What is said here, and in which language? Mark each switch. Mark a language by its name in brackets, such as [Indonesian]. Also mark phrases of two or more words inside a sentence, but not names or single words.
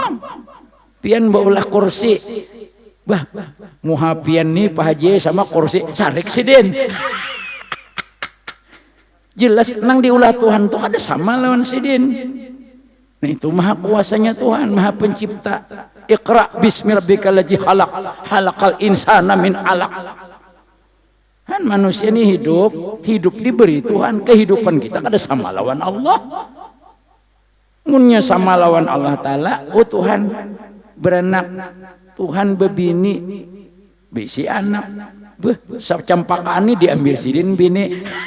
[Banjar] Pian baulah kursi, bah muha pian nih Pak Haji sama kursi sarik sidin. Jelas nang diulah Tuhan tuh ada sama lawan sidin. Nah itu maha kuasanya Tuhan, maha pencipta. [Arabic] اقرأ باسم ربك الذي خلق خلق الإنسان من علق. [Banjar] Kan manusia ini hidup diberi Tuhan, kehidupan kita kada sama lawan Allah. Munnya sama lawan Allah Ta'ala, oh Tuhan beranak, Tuhan bebini, bisi anak, campakani diambil sidin bini.